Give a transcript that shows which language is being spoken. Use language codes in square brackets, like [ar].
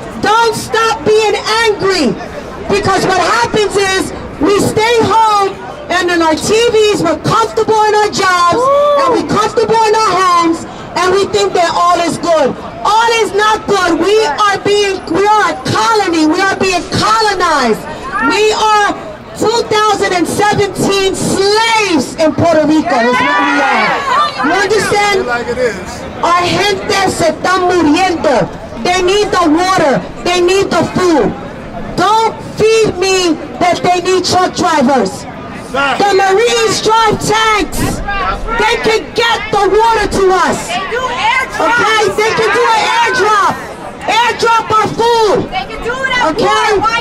[en] Don't stop being angry. Because what happens is, we stay home and in our TVs, we're comfortable in our jobs, and we're comfortable in our homes, and we think that all is good. All is not good. We are a colony. We are being colonized. We are 2017 slaves in Puerto Rico. That's what we are. You understand? [es] Our gente se están muriendo. [en] They need the water. They need the food. Don't feed me that they need truck drivers. The Marines drive tanks. They can get the water to us. Okay? They can do an airdrop. Airdrop our food. Okay?